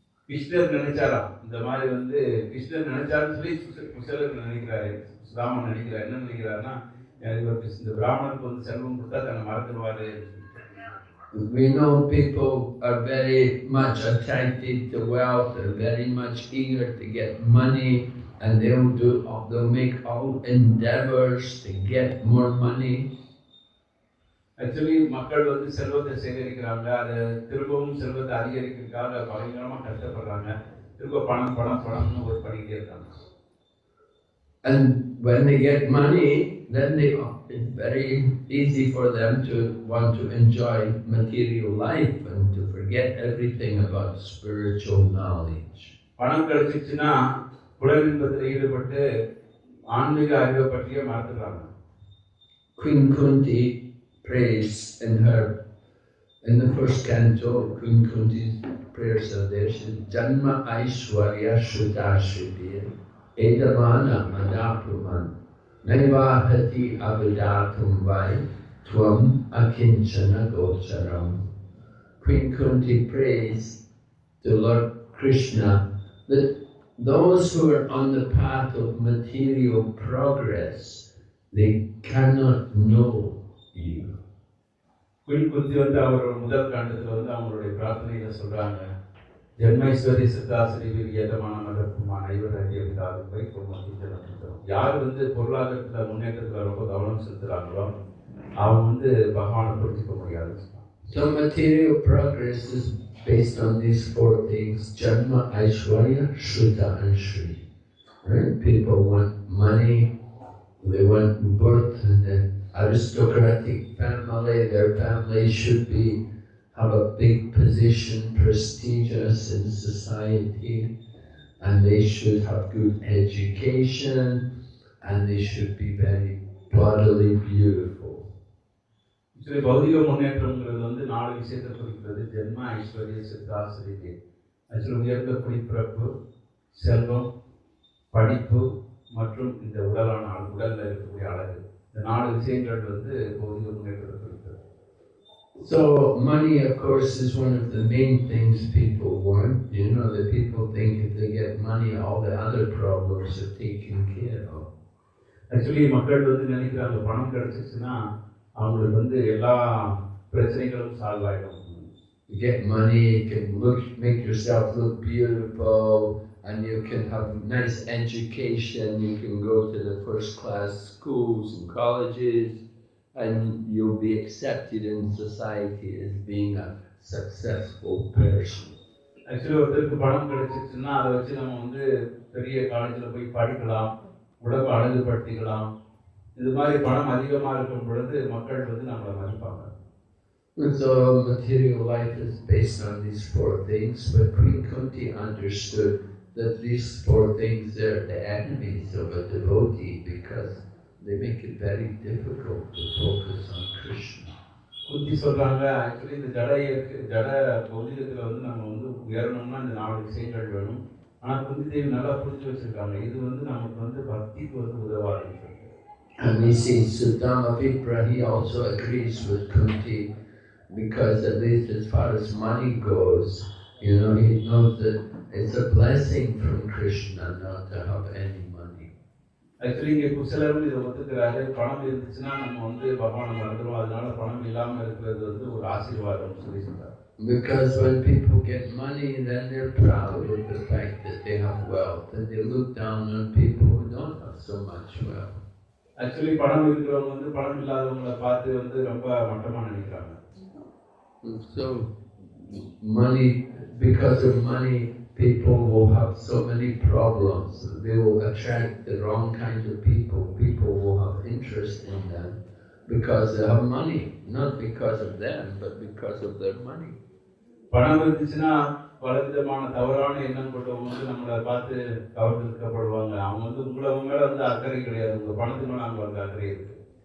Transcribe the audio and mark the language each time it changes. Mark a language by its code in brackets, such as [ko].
[ta] கிருஷ்ணர் நினைச்சாரா இந்த மாதிரி வந்து கிருஷ்ணர் நினைச்சாருன்னு சொல்லி குசேலர் நினைக்கிறாரு. சுதாமன் நினைக்கிறார். என்ன நினைக்கிறாருன்னா, இந்த பிராமணனுக்கு வந்து செல்வம் கொடுத்தா தன்னை மறந்துடுவாரு. [en] We know people are very much attracted to wealth. They're very much eager to get money, and they'll make all endeavors to get more money. [ta] Actually மக்கள் வந்து செல்வத்தை சேகரிக்கிறாங்க, அதை திரும்பவும் செல்வத்தை அதிகரிக்கிறதுக்காக பயங்கரமாக கஷ்டப்படுறாங்க. திரும்ப பணம் பணம் பணம்னு ஒரு பண்ணிக்கிட்டே இருக்காங்க. [en] And when they get money, then it's very easy for them to want to enjoy material life and to forget everything about spiritual knowledge. [ta] பணம் கிடைச்சிச்சுன்னா புலனின்பத்தில் ஈடுபட்டு ஆன்மீக அறிவை பற்றியே மறந்துடுறாங்க. [en] Queen Kunti prays in the first canto. Queen Kunti's prayers are there. She says, [sa] Janma Aishwarya Shrutashritir Edamana Madapuman Naivahati Avidatum Vai Tvam Akinchana Gocharam. [en] Queen Kunti prays to Lord Krishna that those who are on the path of material progress, they cannot know you. [ta] Queen குந்தி வந்து அவரோட முதல் காண்டத்தில் வந்து அவங்களுடைய பிரார்த்தனையில சொல்றாங்க, [sa] ஜென்மைஸ்வரி சித்தாசிரி விரியதமான மதப்புமான ஐவராஜ்யவிதாவை [ta] யார் வந்து பொருளாதாரத்துல முன்னேற்றத்துல ரொம்ப கவனம் செலுத்துறாங்களோ அவங்க வந்து பகவானை புரிஞ்சுக்க முடியாது. [en] So material progress is based on these four things: Janma, Aishwarya, Shruta and Shri. Right? People want money, they want birth in an aristocratic family. Their family should have a big position, prestigious in society, and they should have good education, and they should be very bodily beautiful. [ta] Actually பௌதிக முன்னேற்றம்ங்கிறது வந்து 4 விஷயத்தை குறிக்கிறது: ஜென்ம, ஐஸ்வர்ய, Siddha, Sri. Actually உயர்ந்த குடிப்பிறப்பு, செல்வம், படிப்பு மற்றும் இந்த உடல்ல இருக்கக்கூடிய அழகு, இந்த 4 விஷயங்கள் வந்து பௌதிக முன்னேற்றத்தை குறிக்கிறது. [en] So money, of course, is one of the main things people want. You know, that people think if they get money, all the other problems are taken care of. [ta] Actually மக்கள் வந்து நினைக்கிறாங்க, பணம் கிடைச்சிச்சுன்னா அவங்களுக்கு வந்து எல்லா பிரச்சனைகளும் சால்வ் ஆகிடும். [en] You get money, you can make yourself look beautiful, and you can have nice education. You can go to the first class schools and colleges, and you'll be accepted in society as being a successful person. [ta] Actually ஒருத்தருக்கு பணம் கிடைச்சிச்சுன்னா அதை வச்சு நம்ம வந்து பெரிய காலேஜில் போய் படிக்கலாம், உடம்பு அழகுபடுத்திக்கலாம். இது மாதிரி பணம் அதிகமாக இருக்கும் பொழுது மக்கள் வந்து நம்மளை மதிப்பாங்க. [en] And so material life is based on these four things, but Queen Kunti understood that these four things are the enemies of a devotee because they make it very difficult to focus on Krishna. [ta] குந்தி சொல்றாங்க, actually இந்த ஜட பௌதிகத்தில் வந்து நம்ம வந்து உயரணும்னா இந்த 4 விஷயங்கள் வேணும். ஆனால் குந்தி தேவி நல்லா புரிஞ்சு வச்சிருக்காங்க, இது வந்து நமக்கு வந்து பக்திக்கு வந்து உதவாது. [en] And we see Sudama Vipra, he also agrees with Kunti because at least as far as money goes, you know, he knows that it's a blessing from Krishna not to have any money. [ta] Actually இங்கே குசலரும் இதை ஒத்துக்கிறாரு, பணம் இருந்துச்சுன்னா நம்ம வந்து பகவானை மறந்துடும், அதனால பணம் இல்லாமல் இருக்கிறது வந்து ஒரு ஆசீர்வாதம் சொல்லி சொல்றாரு. [en] Because when people get money, then they're proud of the fact that they have wealth, and they look down on people who don't have so much wealth. [ta] Actually பணம் இருக்கிறவங்க வந்து பணம் இல்லாதவங்களை பார்த்து வந்து ரொம்ப மட்டமாக நினைக்கிறாங்க. [en] So money, because of money, people will have so many problems. They will attract the wrong kind of people. People will have interest in them because they have money, not because of them, but because of their money. [ta] பணம் இருந்துச்சுன்னா பலவிதமான தவறான எண்ணம் கொண்டவங்க வந்து நம்மளை பார்த்து கவர்ந்தெடுக்கப்படுவாங்க. அவங்க வந்து உங்களை மேலே வந்து அக்கறை கிடையாது, உங்கள் பணத்து மேலே அவங்களுக்கு அக்கறை இருக்கு.